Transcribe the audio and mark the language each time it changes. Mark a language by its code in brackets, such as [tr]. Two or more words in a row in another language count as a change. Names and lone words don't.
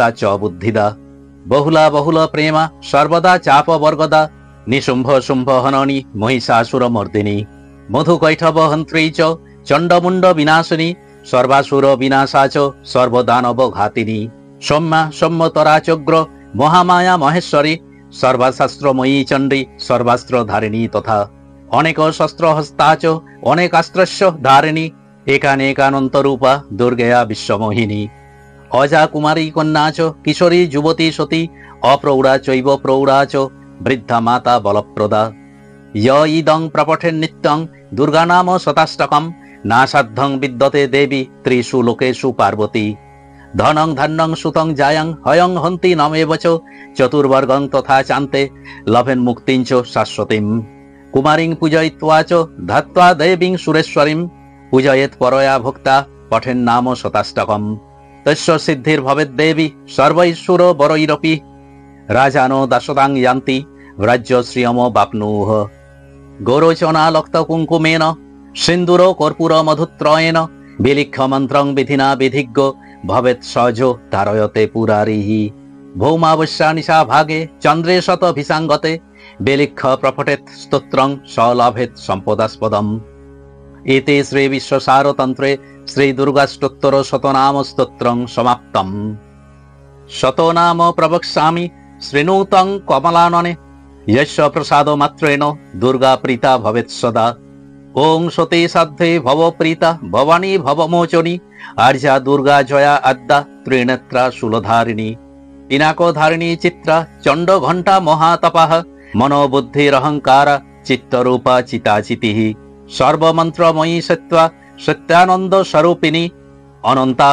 [sa] च बुद्धिदा बहुला बहुल प्रेमा सर्वदा चाप वर्गदा निशुंभ शुंभ हननी महिषासुर मर्दिनी मधुकैठव हंत्री च चंडमुंड विनाशिनी सर्वासुर विनाशा च सर्वदानव घातिनी सौम्या सम्मतराचग्र महामाया महेश्वरी सर्वशास्त्रमयी चंडी सर्वास्त्रधारिणी तथा अनेक शस्त्र हस्ता च अनेकास्त्रस्य धारिणी एकानेकानंत रूपा दुर्गया विश्वमोहिनी অজা কুমারী কন্যা চ কিশোরী যুবতী সতী অপ্রৌঢ়া চৈব প্রৌঢ়া চ বৃদ্ধা মাতা বলপ্রদা য় ইদং প্রপঠেন নিত্যং দুর্গা নাম শতাষ্টকম না সাধ্যং বিদ্যতে দেবী ত্রিষু লোকেষু পার্বতী ধনং ধান্যং সুতং জায়ং হয়ং হন্তি নমেব চ চতুর্বর্গং তথা চান্তে লভেন মুক্তিঞ্চ শাশ্বতীম কুমারিং পূজয়িত্বা চ ধাত্বা দেবীং সুরেশ্বরীম পূজয়েত পরয়া ভোক্তা পঠেন নাম শতাষ্টকম তস্য সিদ্ধির ভবেদ দেবী সর্বৈশ্বর বরৈরপি রাজানো দাসদাং ইয়ান্তি রাজ্য শ্রিয়ম বাপ্নুহ গৌরচনালক্ত কুঙ্কুমেন সিন্দুর কর্পূর মধুত্রয়েন বিলিক্ষ মন্ত্রং বিধিনা বিধিজ্ঞ ভবেৎ সজ ধারয়তে পুরারিহি ভৌমাবস্যা নিশা ভাগে চন্দ্রে শত ভিসাঙ্গতে বিলিক্ষ প্রপটেত স্তোত্রং সলভেত সম্পদাস্পদম এতে শ্রী বিশ্বসারতন্ত্রে শ্রী দুর্গাষ্টোত্তর শতনাম স্তোত্রং সমাপ্তম শতনাম প্রবক্ষ্যামি শৃণুতং কমলাননে यस्य प्रसाद मात्रेण दुर्गा प्रीता भवेत् सदा ओं सते साध्ये भव प्रीता भवानी भवमोचनी आर्या दुर्गा जया अद्दा त्रिनेत्रा शूलधारिणी पिनाकोधारिणी चित्रा चंड घंटा महातपः मनोबुद्धिरहंकार चित्तरूपा चिताचितिः सर्वमंत्रमयी सत्त्वा सत्यानंद स्वरूपिणी अनंता